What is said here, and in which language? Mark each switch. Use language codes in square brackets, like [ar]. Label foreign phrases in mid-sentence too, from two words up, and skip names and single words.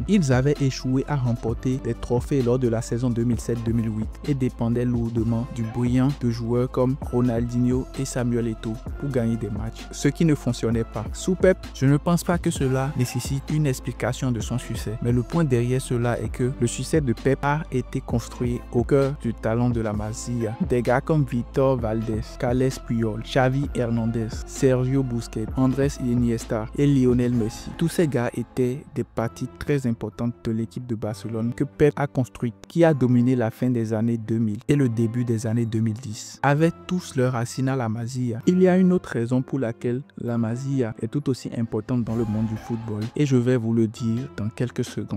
[fr] Ils avaient échoué à remporter des trophées lors de la saison 2007-2008 et dépendaient lourdement du brillant de joueurs comme Ronaldinho et Samuel Eto'o pour gagner des matchs, ce qui ne fonctionnait pas. Sous Pep, je ne pense pas que cela nécessite une explication de son succès, mais le point derrière cela est que le succès de Pep a été construit au cœur du talent de la Masia. Des gars comme Víctor Valdés, Carles Puyol, Xavi Hernandez, Sergio Busquets, Andrés Iniesta et Lionel Messi. Tous ces gars étaient des parties très importantes de l'équipe de Barcelone que Pep a construite, qui a dominé la fin des années 2000 et le début des années 2010. Avec tous leurs racines à la Masia, il y a une autre raison pour laquelle la Masia est tout aussi importante dans le monde du football et je vais vous le dire dans quelques secondes.